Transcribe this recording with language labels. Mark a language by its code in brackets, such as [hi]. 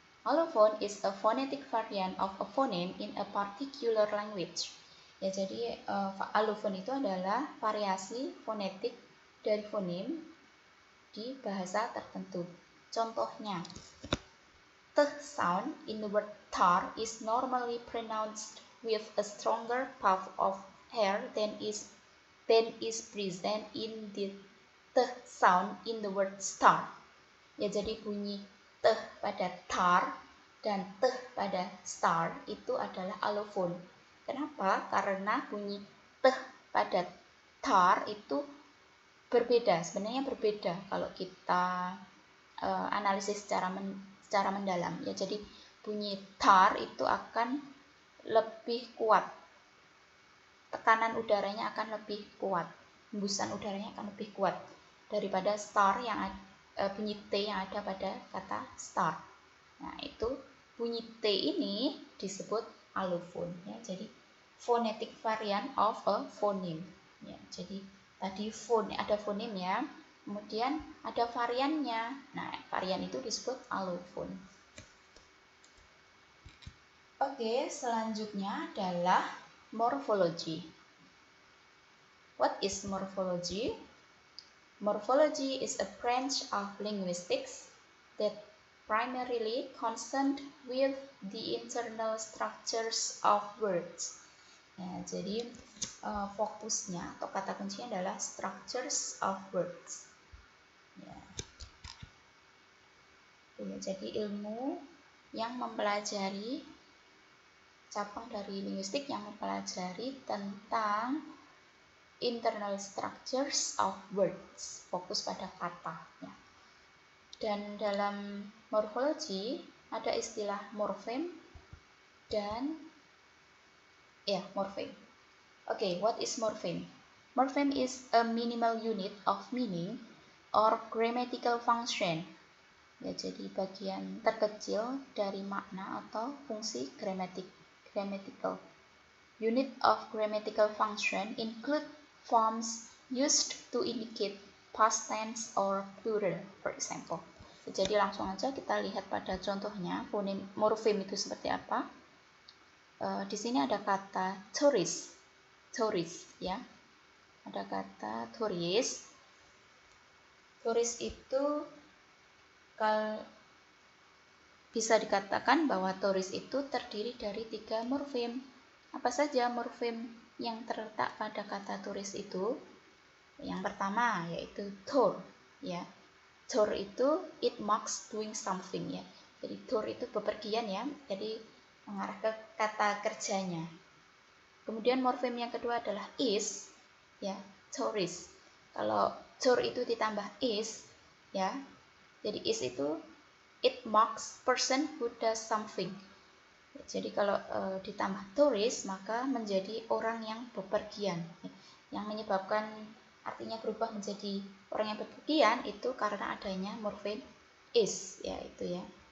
[en] Allophone is a phonetic variant of a phoneme in a particular language. [id] Ya, jadi allophone itu adalah variasi fonetik dari fonem di bahasa tertentu. Contohnya, [en] the sound in the word tar is normally pronounced with a stronger puff of air than is present in the sound in the word star. [id] Ya, jadi bunyi t pada tar dan t pada star itu adalah allophone. Kenapa? Karena bunyi t pada tar itu berbeda, sebenarnya berbeda kalau kita analisis secara mendalam ya. Jadi bunyi tar itu akan lebih kuat, tekanan udaranya akan lebih kuat, hembusan udaranya akan lebih kuat daripada star yang bunyi T yang ada pada kata star. Nah, itu bunyi T ini disebut allophone ya. Jadi [en] phonetic variant of a phoneme ya. [id] Jadi tadi ada phoneme ya, kemudian ada variannya. Nah, varian itu disebut allophone. Oke, selanjutnya adalah morphology. [en] What is morphology? Morphology is a branch of linguistics that primarily concerned with the internal structures of words. [id] Ya, jadi fokusnya atau kata kuncinya adalah [en] structures of words. [id] Ya, Ya, jadi ilmu yang mempelajari cabang dari linguistik yang mempelajari tentang [en] internal structures of words, [id] fokus pada kata. Ya. Dan dalam morfologi ada istilah morfem dan morfem. [en] Okay, what is morfem? Morfem is a minimal unit of meaning or grammatical function. [id] Ya, jadi bagian terkecil dari makna atau fungsi grammatical. [en] Unit of grammatical function include forms used to indicate past tense or plural, for example. [id] Jadi langsung aja kita lihat pada contohnya morfem itu seperti apa. Di sini ada kata tourist, ya. Ada kata tourist. Tourist itu bisa dikatakan bahwa tourist itu terdiri dari 3 morfem. Apa saja morfem yang terletak pada kata tourist itu? Yang pertama yaitu tour, ya. Tour itu [en] it marks doing something, [id] ya. Jadi tour itu bepergian, ya. Jadi mengarah ke kata kerjanya. Kemudian morfem yang kedua adalah is, ya, tourist. Kalau tour itu ditambah is, ya. Jadi is itu [en] it marks person who does something. [id] Jadi kalau ditambah tourist maka menjadi orang yang bepergian. Yang menyebabkan artinya berubah menjadi orang yang bepergian itu karena adanya morfem is, ya itu ya.